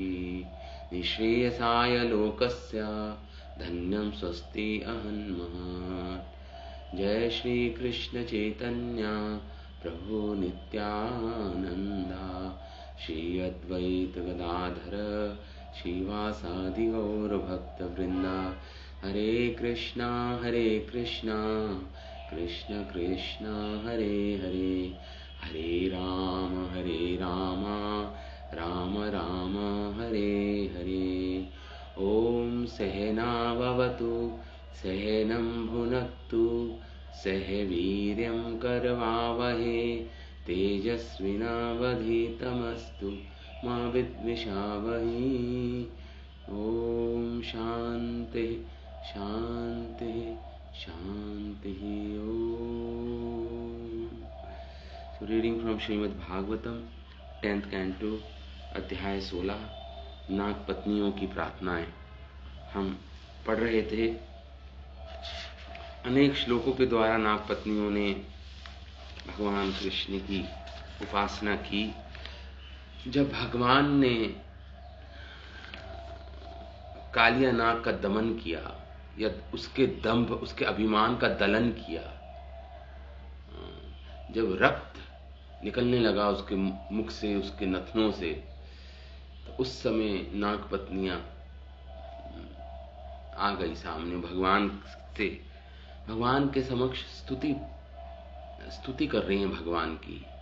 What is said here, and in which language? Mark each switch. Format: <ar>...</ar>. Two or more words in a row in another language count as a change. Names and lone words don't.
<sa>निःश्रेयसाय लोकस्य धन्यं स्वस्ति अहन्मः। जय श्री कृष्ण चैतन्य प्रभु नित्यानंदा श्री अद्वैत गदाधर श्रीवासादि गौर भक्त वृंदा। हरे कृष्णा कृष्ण कृष्ण हरे हरे, हरे राम राम राम हरे हरे। ओम सहना भवतु सहनं भुनक्तु सह वीर्यं करवावहे तेजस्विनावधीतमस्तु मा विद्विषावहे। ओम शांति शांति शांति।</sa> <en>ओम। So reading from Srimad Bhagavatam 10th canto</en> <hi>अध्याय 16 नाग पत्नियों की प्रार्थनाएं। हम पढ़ रहे थे अनेक श्लोकों के द्वारा नाग पत्नियों ने भगवान कृष्ण की उपासना की। जब भगवान ने कालिया नाग का दमन किया या उसके दंभ उसके अभिमान का दलन किया, जब रक्त निकलने लगा उसके मुख से उसके नथनों से, तो उस समय नाग पत्नियां आ गई सामने भगवान से, भगवान के समक्ष स्तुति कर रही हैं भगवान की।</hi>